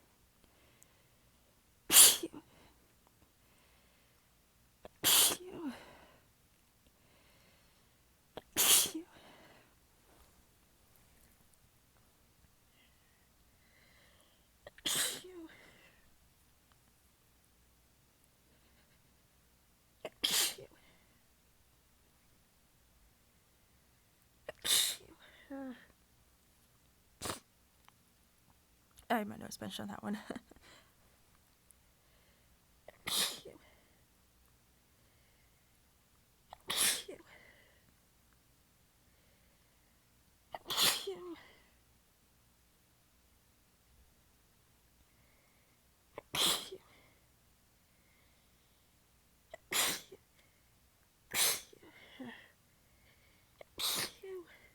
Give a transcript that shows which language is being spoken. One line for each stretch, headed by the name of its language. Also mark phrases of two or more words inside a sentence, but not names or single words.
English: Ew. Ew. Ew. Ew. Ew. I had my nose pinched on that one. Ew. Ew. Ew. Ew.